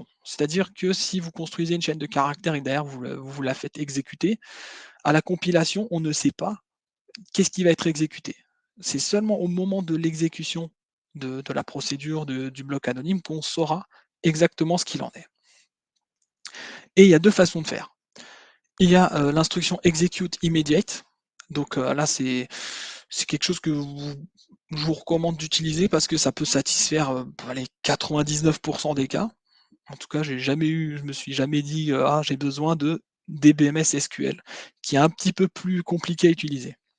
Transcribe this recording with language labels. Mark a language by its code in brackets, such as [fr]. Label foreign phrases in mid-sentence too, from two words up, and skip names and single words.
[fr] C'est-à-dire que si vous construisez une chaîne de caractères et derrière vous la faites exécuter, à la compilation, on ne sait pas qu'est-ce qui va être exécuté. C'est seulement au moment de l'exécution de la procédure du bloc anonyme qu'on saura exactement ce qu'il en est. Et il y a 2 façons de faire. Il y a, l'instruction [en] execute immediate. [fr] Donc, là, c'est quelque chose que je vous recommande d'utiliser parce que ça peut satisfaire, allez 99 des cas. En tout cas, je me suis jamais dit, «Ah, j'ai besoin de DBMS SQL», qui est un petit peu plus compliqué à utiliser.